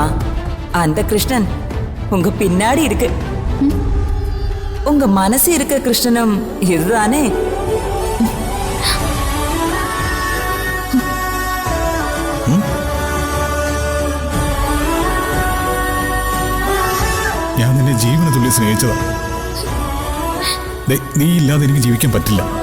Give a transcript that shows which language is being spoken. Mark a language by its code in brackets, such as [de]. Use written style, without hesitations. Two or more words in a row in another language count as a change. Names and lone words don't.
[ta] அந்த கிருஷ்ணன் உங்க பின்னாடி இருக்கு. உங்க மனசு இருக்க கிருஷ்ணனும் இதுதானே? [ml] ഞാൻ നിന്നെ ജീവന തുള്ളി സ്നേഹിച്ചതാ. നീ ഇല്ലാതെ എനിക്ക് ജീവിക്കാൻ പറ്റില്ല.